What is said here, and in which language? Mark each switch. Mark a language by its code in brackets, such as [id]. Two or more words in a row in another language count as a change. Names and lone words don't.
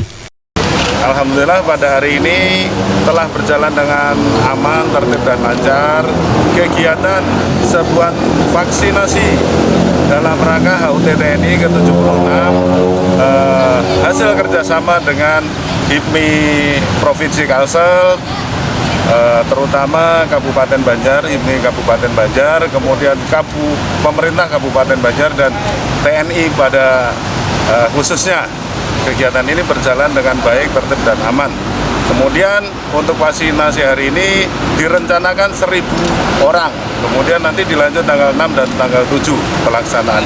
[id] Alhamdulillah pada hari ini telah berjalan dengan aman, tertib dan lancar kegiatan sebuah vaksinasi dalam rangka HUT TNI ke-76 hasil kerjasama dengan HIPMI Provinsi Kalsel, terutama Kabupaten Banjar, HIPMI Kabupaten Banjar, kemudian pemerintah Kabupaten Banjar dan TNI pada khususnya. Kegiatan ini berjalan dengan baik, tertib dan aman. Kemudian untuk vaksinasi hari ini direncanakan 1.000 orang. Kemudian nanti dilanjut tanggal 6 dan tanggal 7 pelaksanaannya.